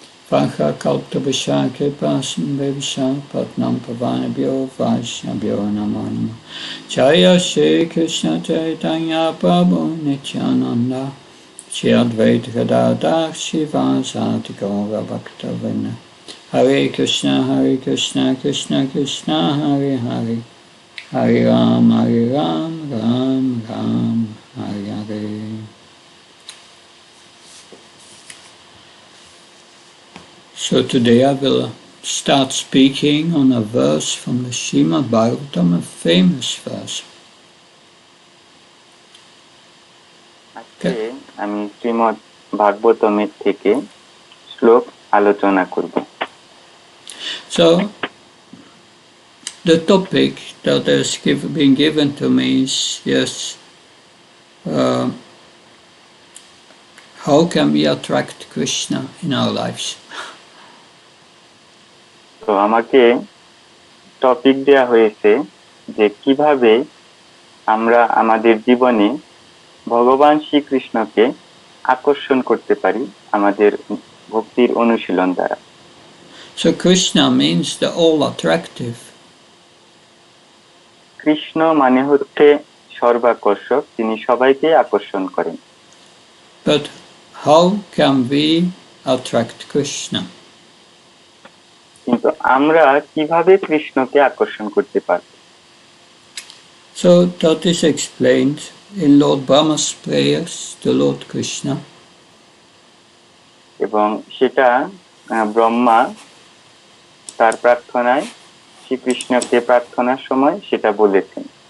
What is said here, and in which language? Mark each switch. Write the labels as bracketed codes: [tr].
[sa] Vacha Kalpta Vishake Pasan Vevisha Patnam Pavanabhyo Vaishnabhyo Namo Namo Jaya Shri Krishna Chaitanya Prabhu Nityananda Shri Advaita Gadadhar Shivasati Gaura Bhakta Vrinda Hare Krishna Krishna Krishna Hare Hare Hare Ram Ram Ram Hare Hare. [en] So today I will start speaking on a verse from the Srimad Bhagavatam, a famous verse. [bn] আজকে আমি শ্রীমদ্ ভাগবতমের থেকে শ্লোক আলোচনা করব। [en] So, the topic that has been given to me is, yes, how can we attract Krishna in our lives? [bn] তো আমাকে topic দেয়া হয়েছে যে কিভাবে আমরা আমাদের জীবনে ভগবান শ্রীকৃষ্ণকে আকর্ষণ করতে পারি আমাদের ভক্তির অনুশীলন দ্বারা। [en] So Krishna means the all attractive. [bn] Krishna মানে হচ্ছে সর্বাকর্ষক, তিনি সবাইকে আকর্ষণ করেন। [en] But how can we attract Krishna? [bn] কিন্তু আমরা কিভাবে কৃষ্ণকে আকর্ষণ করতে পারি? [en] So that is explained in Lord Brahma's prayers to Lord Krishna. [bn] এবং সেটা ব্রহ্মা তার প্রার্থনায় শ্রীকৃষ্ণকে প্রার্থনার সময় সেটা বলেছেন।